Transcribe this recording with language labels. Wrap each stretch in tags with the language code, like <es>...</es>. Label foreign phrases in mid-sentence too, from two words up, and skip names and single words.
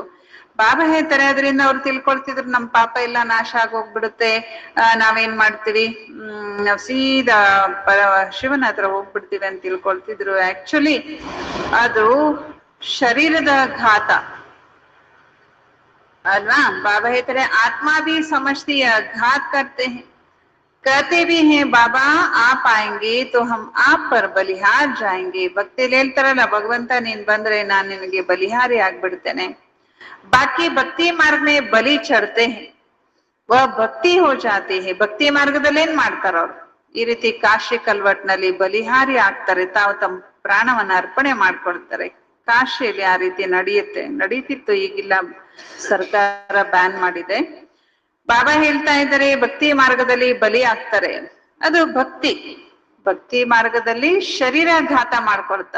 <kn>ಬಾಬಾ ಹೇಳ್ತಾರೆ ಅದರಿಂದ ಅವ್ರು ತಿಳ್ಕೊಳ್ತಿದ್ರು ನಮ್ ಪಾಪ ಎಲ್ಲ ನಾಶ ಆಗೋಗ್ಬಿಡುತ್ತೆ, ನಾವೇನ್ ಮಾಡ್ತೀವಿ, ನಾವ್ ಸೀದಾ ಶಿವನ ಹತ್ರ ಹೋಗ್ಬಿಡ್ತೀವಿ ಅಂತ ತಿಳ್ಕೊಳ್ತಿದ್ರು. ಆಕ್ಚುಲಿ ಅದು ಶರೀರದ ಘಾತ ಅಲ್ವಾ. ಬಾಬಾ ಹೇಳ್ತಾರೆ</kn> <hi>आत्म भी समझती घात करते हैं, कहते भी हैं बाबा आप आएंगे तो हम आप पर बलिहार जाएंगे.</hi> <kn>ಭಕ್ತಿಯಲ್ಲಿ ಹೇಳ್ತಾರಲ್ಲ, ಭಗವಂತ ನೀನ್ ಬಂದ್ರೆ ನಾನ್ ನಿನಗೆ ಬಲಿಹಾರಿ ಆಗ್ಬಿಡ್ತೇನೆ.</kn> <hi>बाकी भक्ति मार्ग में बलि चढ़ते हैं, वह भक्ति हो जाते हैं.</hi> <kn>ಭಕ್ತಿ ಮಾರ್ಗದಲ್ಲಿ ಏನ್ ಮಾಡ್ತಾರ ಅವ್ರು, ಈ ರೀತಿ ಕಾಶಿ ಕಲ್ವಟ್ನಲ್ಲಿ ಬಲಿಹಾರಿ ಆಗ್ತಾರೆ, ತಾವು ತಮ್ಮ ಪ್ರಾಣವನ್ನ ಅರ್ಪಣೆ ಮಾಡ್ಕೊಳ್ತಾರೆ. ಕಾಶಿಯಲ್ಲಿ ಆ ರೀತಿ ನಡೀತಿತ್ತು, ಈಗಿಲ್ಲ, ಸರ್ಕಾರ ಬ್ಯಾನ್ ಮಾಡಿದೆ. ಬಾಬಾ ಹೇಳ್ತಾ ಇದ್ದಾರೆ ಭಕ್ತಿ ಮಾರ್ಗದಲ್ಲಿ ಬಲಿ ಆಗ್ತಾರೆ, ಅದು ಭಕ್ತಿ ಮಾರ್ಗದಲ್ಲಿ ಶರೀರ ಘಾತ ಮಾಡ್ಕೊಳ್ತಾರ.</kn>